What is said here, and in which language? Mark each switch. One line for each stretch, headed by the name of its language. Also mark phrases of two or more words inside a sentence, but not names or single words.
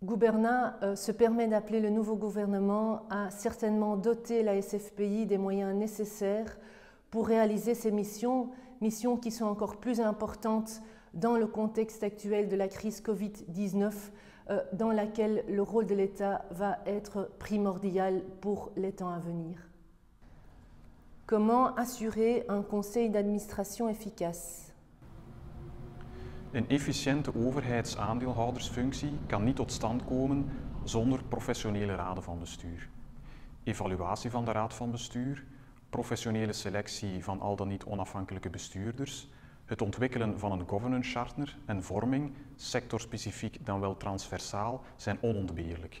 French: Guberna se permet d'appeler le nouveau gouvernement à certainement doter la SFPI des moyens nécessaires pour réaliser ces missions qui sont encore plus importantes dans le contexte actuel de la crise Covid-19, dans laquelle le rôle de l'État va être primordial pour les temps à venir. Comment assurer un conseil d'administration efficace?
Dutch: Een efficiënte overheidsaandeelhoudersfunctie kan niet tot stand komen zonder professionele raden van bestuur. Evaluatie van de raad van bestuur, professionele selectie van al dan niet onafhankelijke bestuurders, het ontwikkelen van een
English: governance charter
Dutch: en vorming, sectorspecifiek dan wel transversaal, zijn onontbeerlijk.